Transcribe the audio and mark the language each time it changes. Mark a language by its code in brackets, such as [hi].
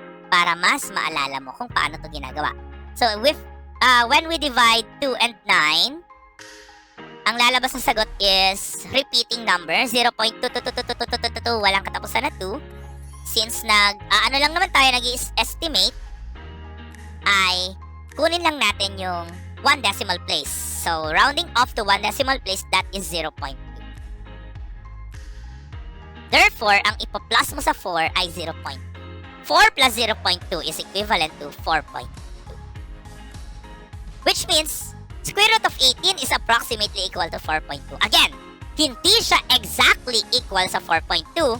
[tl] Para mas maalala mo kung paano to ginagawa. [en] So, when we divide 2 and 9, [tl] ang lalabas na sagot is [en] repeating number, [tl] 0.2222222, walang katapusan na 2. Since ano lang naman tayo nag-estimate, ay kunin lang natin yung 1 decimal place. [en] So, rounding off to 1 decimal place, that is 0.2. [tl] Therefore, ang ipa-plus mo sa 4 ay 0.2. [en] 4 plus 0.2 is equivalent to 4.2. Which means, square root of 18 is approximately equal to 4.2. [tl] Again, hindi siya exactly equal sa 4.2.